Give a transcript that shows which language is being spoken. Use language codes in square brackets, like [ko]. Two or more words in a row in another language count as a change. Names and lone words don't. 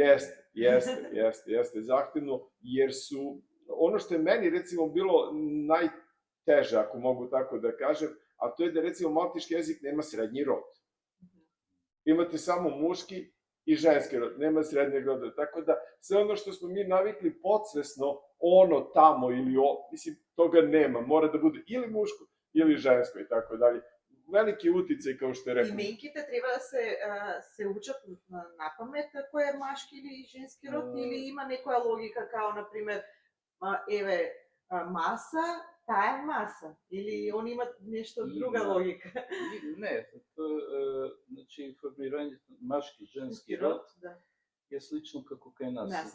[sr] Jeste zahtevno, jer su, ono što je meni recimo bilo najteže, ako mogu tako da kažem, a to je da recimo malteški jezik nema srednji rod. Imate samo muški i ženski rod, nema srednjeg roda, tako da sve ono što smo mi navikli podsvesno, ono tamo ili mislim, toga nema, mora da bude ili muško ili žensko i tako dalje. Veliki uticaj, kao što je rekao. [mk] Именките треба да се учат на памет кој е машки или женски род, или има некоја логика, као, например, еве, маса, таа е маса, или они имат нешто друга логика? Не, значи, формирањето машки, женски род е слично како кај нас.